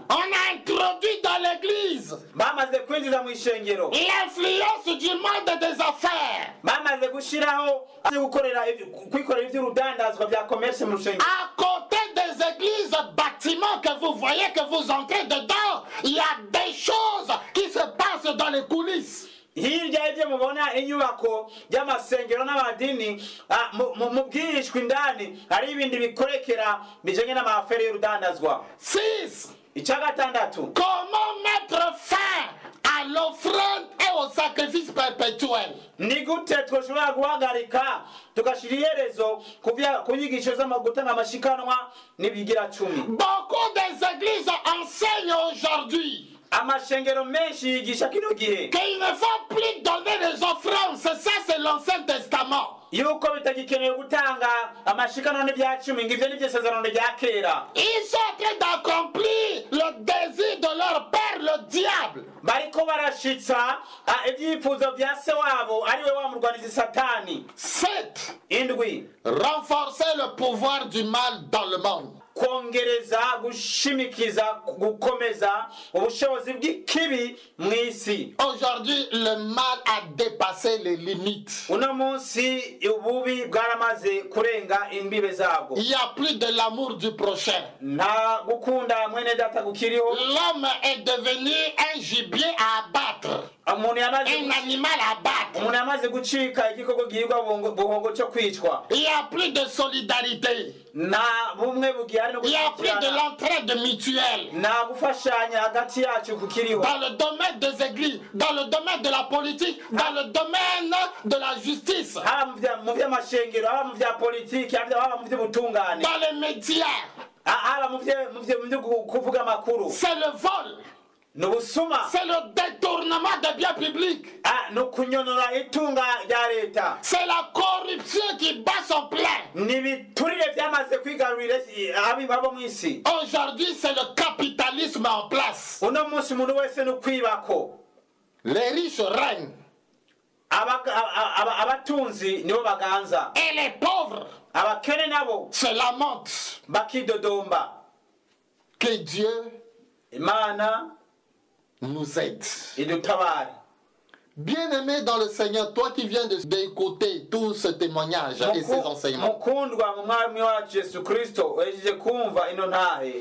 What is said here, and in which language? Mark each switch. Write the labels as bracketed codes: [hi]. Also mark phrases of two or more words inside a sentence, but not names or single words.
[fr] On a introduit dans l'église [rn] bamaze kwinjiza mu ishengero, [fr] l'influence du monde des affaires. [rn] bamaze gushiraho kwikorera ivy'urudandazwa vya commerce mu rusengero. [fr] À côté des églises, bâtiments que vous voyez, que vous entrez dedans, il y a des choses qui se passent dans les coulisses. [rn] Hirya y'ivyo mubona inyubako y'amasengero n'amadini mu bwihishwa indani hari ibindi bikorekera bijanye n'amafere y'urudandazwa. 6. Icya gatandatu, [fr] Comment mettre fin à l'offrande et au sacrifice perpétuel? [rn] ni gute twoshobora guhagarika tugashira iherezo ku nyigisho gutanga amashikanwa n'ibigira cumi. [fr] Beaucoup des églises enseignent aujourd'hui [rn] amashengero menshi yigisha kino gihe [fr] qu'il ne faut plus donner les offrandes. C'est l'Ancien Testament. [rn] yuko bitagikenewe gutanga amashikanwa n'ibya cumi ngo ivyo nivyo isezerano rya kera. [fr] Ils sont en train d'accomplir le désir de leur père, le diable. [rn] bariko barashitsa ibyifuzo vya se wabo ariwe wa murwanizi Satani. 7. Indwi, [fr] Renforcer le pouvoir du mal dans le monde. [rn] kongereza gushimikiza gukomeza ubushobozi bw'ikibi mu isi. [fr] Aujourd'hui, le mal a dépassé les limites. [rn] Uno munsi ububi bwaramaze kurenga imbibe zabwo. [fr] Il n'y a plus de l'amour du prochain. [rn] nta gukunda mwene data gukiriho. [fr] L'homme est devenu un gibier à abattre, [rn] umuntu [fr] un animal à abattre. [rn] yamaze gucika igikoko gihigwa buhongo cyo kwicwa. [fr] Il n'y a plus de solidarité. [rn] nta bumwe bugihari no [fr] Il n'y a plus de [rn] gushyigikirana. [fr] l'entraide mutuelle. [rn] nta gufashanya hagati yacu kukiriho. [fr] Dans le domaine des églises, dans le domaine de la politique, dans le domaine de la justice, [rn] haba mu vy'amashengero, haba mu vya politiki, haba mu vy'ubutungane, [fr] dans les médias, [rn] haba mu vyo kuvuga amakuru. [fr] c'est le vol, [rn] N'ubusuma, [fr] c'est le détournement des biens publics, [rn] n'ukunyonora itunga rya leta. [fr] c'est la corruption qui bat son plein. [rn] N'ibiturire vyamaze kwigarurira abo mw'isi. [fr] Aujourd'hui, c'est le capitalisme en place. [rn] Uno munsi umuntu wese n'ukwibako. [fr] Les riches règnent [rn] Abatunzi nibo baganza, [fr] et les pauvres [rn] abakene nabo [fr] se lamentent. [rn] bakidodomba. [fr] Que Dieu [rn] Imana [fr] nous aide. [rn] idutabare. [fr] Bien-aimé dans le Seigneur, toi qui viens d'écouter tout ce témoignage et ces enseignements, [rn] Mukundwa mu mwami wacu Yesu Kristo wejeje kumva ino ntahe.